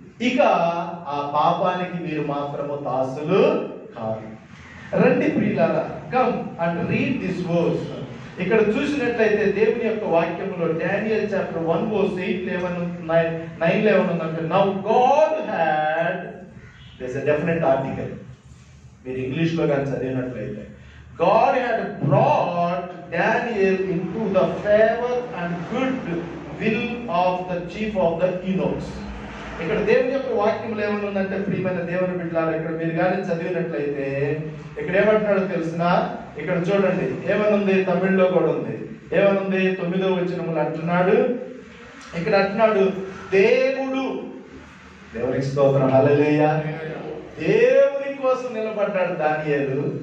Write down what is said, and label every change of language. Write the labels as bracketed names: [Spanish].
[Telugu] ఇక ఆ పాపానికి మీరు మాత్రము దాసులు కాదు. రండి ప్రియులారా, [English] Come and read this verse. [Telugu] ఇక్కడ చూసినట్లయితే దేవుని యొక్క వాక్యంలో డానియల్ చాప్టర్ 1 verse 8-9 ఉందంటే, [English] Now God had, there is a definite article. [Telugu] మీరు ఇంగ్లీష్ లో కానీ చదివినట్లయితే, [English] God had brought Daniel into the favor and good will of the chief of the eunuchs. [Telugu] ఇక్కడ దేవుని యొక్క వాక్యంలో ఏమనుందంటే, ప్రియమైన దేవుని బిడ్డలారా, ఇక్కడ మీరు కానీ చదివినట్లయితే ఇక్కడ ఏమంటున్నాడో తెలిసినా, ఇక్కడ చూడండి ఏమనుంది, తమిళ్లో కూడా ఉంది. ఏమనుంది? 9వ వచనములు అంటున్నాడు, ఇక్కడ అంటున్నాడు, దేవుడు, దేవునికి స్తోత్రం, హల్లెలూయా, దేవుని కోసం నిలబడ్డాడు దానియేలు.